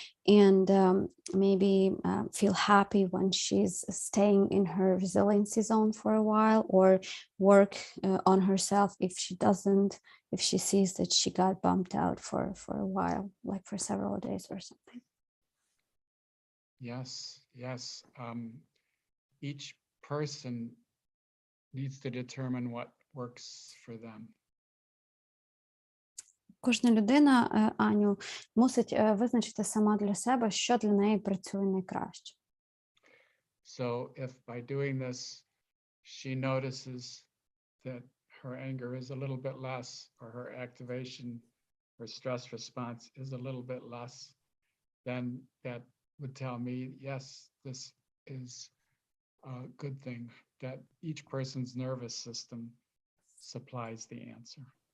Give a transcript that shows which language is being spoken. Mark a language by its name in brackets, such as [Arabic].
[English] And maybe feel happy when she's staying in her resiliency zone for a while, or work on herself if she sees that she got bumped out for a while, like for several days or something. Yes. Each person needs to determine what works for them. [Ukrainian] Кожна людина, Аню, мусить визначити сама для себе, що для неї працює найкраще. [English] So if by doing this, she notices that her anger is a little bit less, or her activation, her stress response is a little bit less, then that would tell me, yes, this is a good thing, that each person's nervous system supplies the answer.